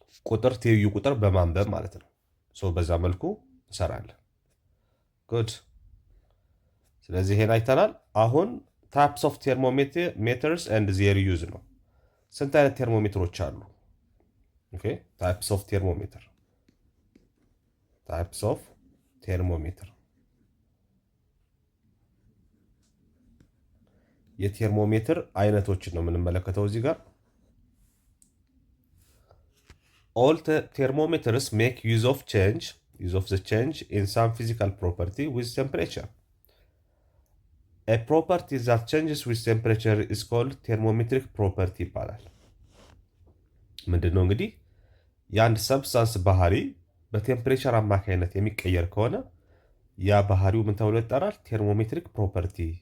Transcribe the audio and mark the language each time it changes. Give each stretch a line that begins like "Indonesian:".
Amharic: ቁጥር ትይዩ ቁጥር በማንበብ ማለት ነው። ሶ በዛ መልኩ እንሰራለን። ጉድ። ስለዚህ ይሄን አይተናል። አሁን
English: ታይፕስ ኦፍ ቴርሞሜተርስ ኤንድ ዜር ዩዝ
Amharic: ነው። ስንት አይነት ቴርሞሜትሮች አሉ?
English: ኦኬ ታይፕስ ኦፍ ቴርሞሜተር
Amharic: የቴርሞሜትር አይነቶችን ነው የምንመለከተው እዚህ ጋር።
English: all thermometers make use of the change in some physical property with temperature. A property that changes with temperature is called thermometric property
Amharic: ይባላል። ምንድነው እንግዲህ የአንድ ሰብስታንስ ባህሪ በቴምፕሬቸር አማካኝነት የሚቀየር ከሆነ ያ ባህሪው ምን ተብሎ ይጠራል? ቴርሞሜትሪክ ፕሮፐርቲ